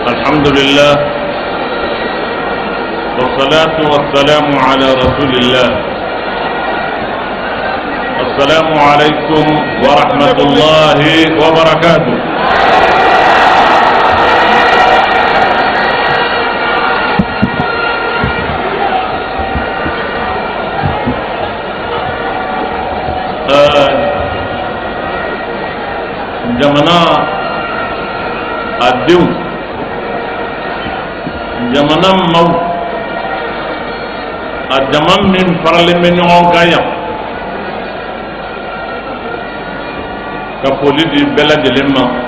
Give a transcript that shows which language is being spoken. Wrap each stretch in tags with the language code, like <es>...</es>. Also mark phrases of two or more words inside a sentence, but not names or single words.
<ar>الحمد لله والصلاة والسلام على رسول الله. السلام عليكم ورحمة الله وبركاته.</ar> <bm>jamana adenw jamana maaw a jama min faralen bɛ ɲɔgɔn kan yan ka foli di bɛɛ lajɛlen ma</bm>